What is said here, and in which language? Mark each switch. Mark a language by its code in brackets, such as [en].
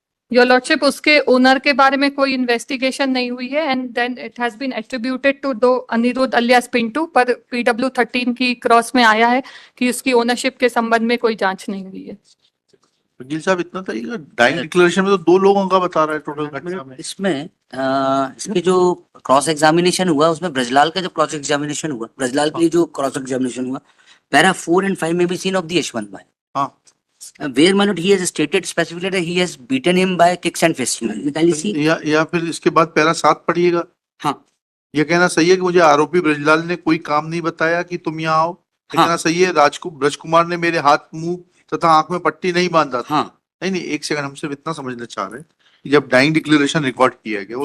[hi] Your lordship, उसके owner के बारे में कोई इन्वेस्टिगेशन नहीं हुई है [en] and then it has been attributed to दो [hi] अनिरुद्ध अलियास पिंटू, पर PW13 की क्रॉस में आया है कि उसकी ओनरशिप के संबंध में कोई जांच नहीं हुई है। वकील साहब इतना था, ये डाइंग डिक्लेरेशन में तो 2 लोगों का बता रहा है टोटल घटना में। इसमें इसके जो क्रॉस एग्जामिनेशन हुआ उसमें ब्रजलाल का जो क्रॉस एग्जामिनेशन हुआ, ब्रजलाल के लिए जो क्रॉस एग्जामिनेशन हुआ, पैरा 4 and 5 में भी सीन ऑफ द यशवंत भाई, हाँ, [en] where my lord he has stated specifically that he has beaten him by kicks and fists. Can you see? [hi] या फिर इसके बाद पैरा 7 पढ़िएगा। हाँ ये कहना सही है कि मुझे आरोपी ब्रजलाल ने कोई काम नहीं बताया कि तुम यहाँ आओ। ये हाँ। कहना सही है ब्रजकुमार ने मेरे हाथ, मुंह तथा आंख में पट्टी नहीं बांधा था। हाँ नहीं, एक सेकंड, हम सिर्फ इतना समझना चाह रहे हैं कि जब डाइंग डिक्लेरेशन रिकॉर्ड किया गया वो